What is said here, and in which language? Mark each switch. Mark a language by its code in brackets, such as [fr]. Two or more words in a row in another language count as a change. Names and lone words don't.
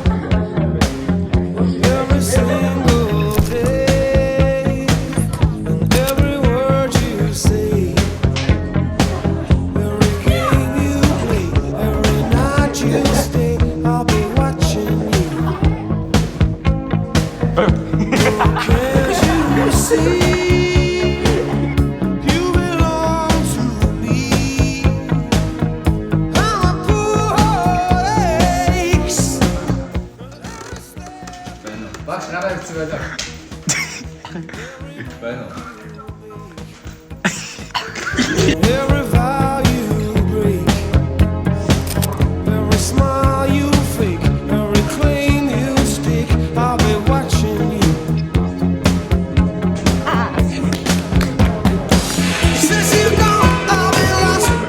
[en] Every single day, and every word you say, every game you play, every night you stay, I'll be watching you. Can't you see you belong to me? I'm a poor aches. [mn] Багш нараа ирсэн байлаа. Байна уу? [en] Every vow you break, every smile you fake, every claim you stake, I'll be watching you. Since you're gone, I'll be lost.